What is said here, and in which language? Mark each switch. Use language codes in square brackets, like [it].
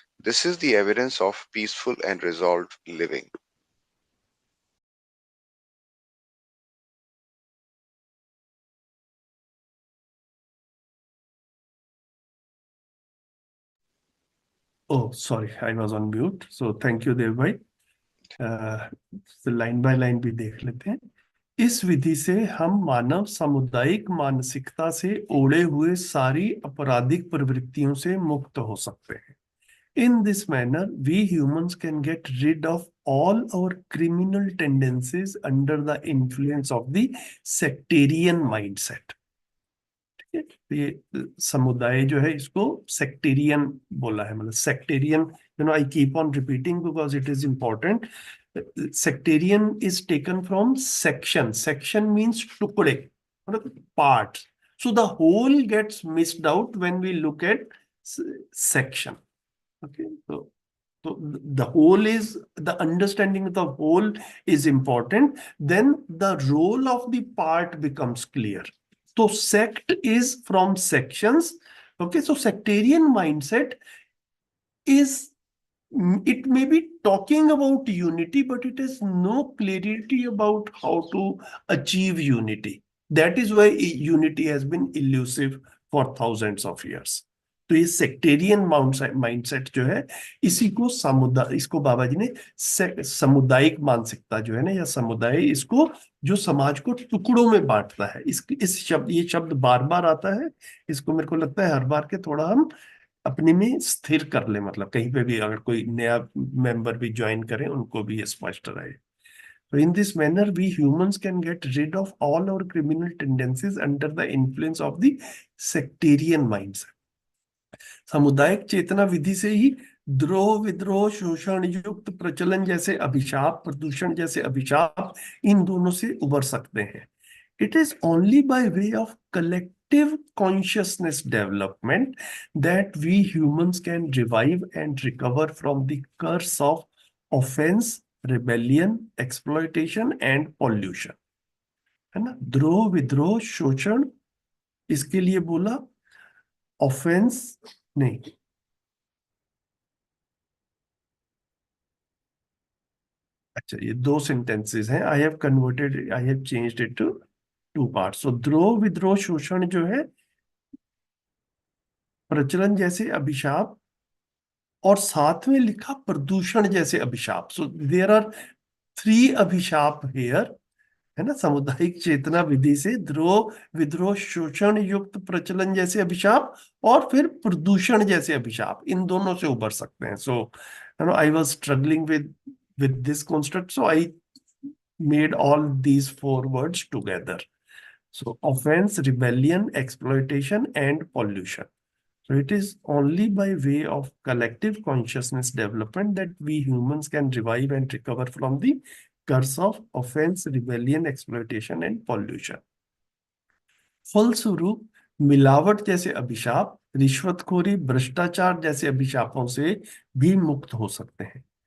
[en] This is the evidence of peaceful and resolved living. Oh, sorry, I was on mute. So thank you, Dev bhai. [hi] Line by line भी देख लेते हैं। इस विधि से हम मानव सामुदायिक मानसिकता से ओढ़े हुए सारी आपराधिक प्रवृत्तियों से मुक्त हो सकते हैं। [en] In this manner, we humans can get rid of all our criminal tendencies under the influence of the sectarian mindset। [hi] ये समुदाय जो है इसको सेक्टेरियन बोला है, मतलब sectarian, [en] I keep on repeating because it is important. Sectarian is taken from section, section means टुकड़े, मतलब part, so the whole gets missed out when we look at section. Okay, so the whole is, the understanding of the whole is important, then the role of the part becomes clear. So sect is from sections. Okay, so sectarian mindset is, it may be talking about unity, but it has no clarity about how to achieve unity. That is why unity has been elusive for thousands of years. [hi] तो ये sectarian mindset जो है, इसको बाबा जी ने सामुदायिक मानसिकता जो है ना, या समुदाय, इसको जो समाज को टुकड़ों में बांटता है, ये शब्द बार बार आता है। इसको मेरे को लगता है हर बार के थोड़ा हम अपने में स्थिर कर ले, मतलब कहीं पे भी अगर कोई नया मेंबर भी ज्वाइन करें उनको भी ये स्पष्ट रहे। [en] So in this manner, we humans can get rid of all our criminal tendencies under the influence of the sectarian mindset. [hi] सामुदायिक चेतना विधि से ही द्रोह, विद्रोह, शोषण युक्त प्रचलन जैसे अभिशाप, प्रदूषण जैसे अभिशाप, इन दोनों से उबर सकते हैं। [en] It is only by way of collective consciousness development that we humans can revive and recover from the curse of offense, rebellion, exploitation and pollution. [hi] है ना, द्रोह, विद्रोह, शोषण, इसके लिए बोला, ऑफेंस नहीं, अच्छा ये दो सेंटेंसेस हैं। [en] I have changed it to two parts. [hi] सो द्रोह, विद्रोह, शोषण जो है, प्रचलन जैसे अभिशाप, और साथ में लिखा प्रदूषण जैसे अभिशाप। [en] so there are 3 अभिशाप here, [hi] है ना, सामुदायिक चेतना विधि से द्रोह, विद्रोह, शोषण युक्त प्रचलन जैसे अभिशाप, और फिर प्रदूषण जैसे अभिशाप, इन दोनों से उबर सकते हैं। [en] So I was struggling with this construct, so I made all these 4 words together. So offense, rebellion, exploitation and pollution. So it is only by way of collective consciousness development that we humans can revive and recover from the curse of offense, rebellion, exploitation and pollution. [hi] फलस्वरूप मिलावट जैसे अभिशाप, रिश्वतखोरी, भ्रष्टाचार जैसे अभिशापों से भी मुक्त हो सकते हैं।